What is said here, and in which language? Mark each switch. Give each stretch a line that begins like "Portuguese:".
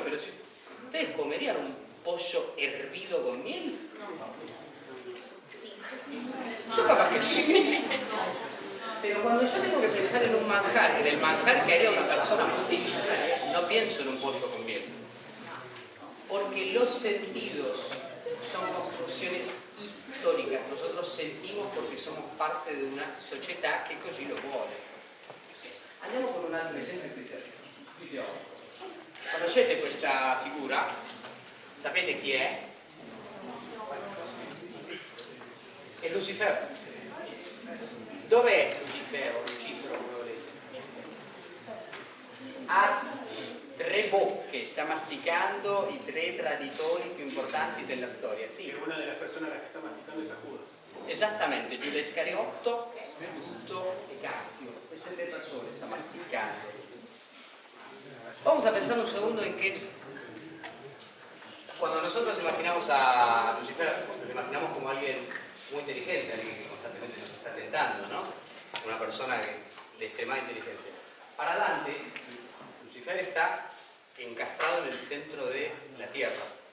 Spanish: Pero si ustedes comerían un pollo hervido con miel, yo capaz que sí. Pero cuando yo tengo que pensar en un manjar, en el manjar que haría una persona multitudinaria, no pienso en un pollo con miel. Porque los sentidos son construcciones históricas. Nosotros sentimos porque somos parte de una
Italian: società che così lo vuole. Andiamo con un altro esempio più teorico. Conoscete questa figura? Sapete chi è? È Lucifero. Dov'è Lucifero? Lucifero, come volete? Ha 3 bocche, sta masticando i 3 traditori più importanti della storia. Sì. È una delle persone che sta masticando esa Judas. Esattamente, Giuda Iscariotto, Giusto e Cassio. Queste 3 persone sta masticando.
Spanish: Vamos a pensar un segundo en qué es. Cuando nosotros imaginamos a Lucifer, lo imaginamos como alguien muy inteligente, alguien que constantemente nos está tentando, ¿no? Una persona de extremada inteligencia. Para Dante, Lucifer está encastrado en el centro de la tierra.